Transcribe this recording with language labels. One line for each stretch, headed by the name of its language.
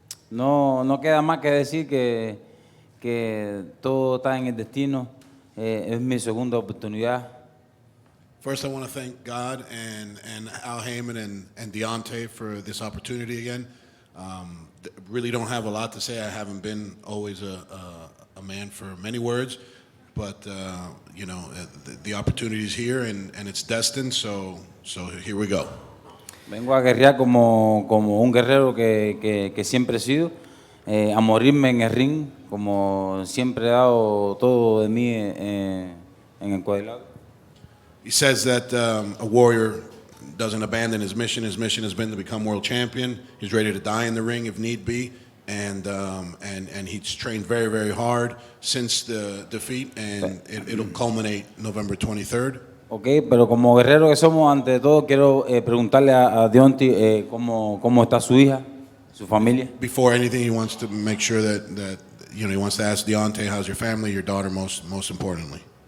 Spanish: No queda más que decir que todo está en el destino. Es mi segunda oportunidad.
English: First, I want to thank God and Al Heyman and Deontay for this opportunity again. Really don't have a lot to say. I haven't been always a man for many words, but you know, the opportunity is here and it's destined. So here we go.
Spanish: Vengo a guerrear como un guerrero que siempre he sido, a morirme en el ring, como siempre he dado todo de mí en el cuadrilátero.
English: He says that a warrior doesn't abandon his mission. His mission has been to become world champion. He's ready to die in the ring if need be, and he's trained very, very hard since the defeat, and it'll culminate November 23rd.
Spanish: Okay, pero como guerrero que somos, ante todo quiero preguntarle a Deontay cómo está su hija, su familia.
English: Before anything, he wants to make sure that you know, he wants to ask Deontay, how's your family, your daughter, most importantly.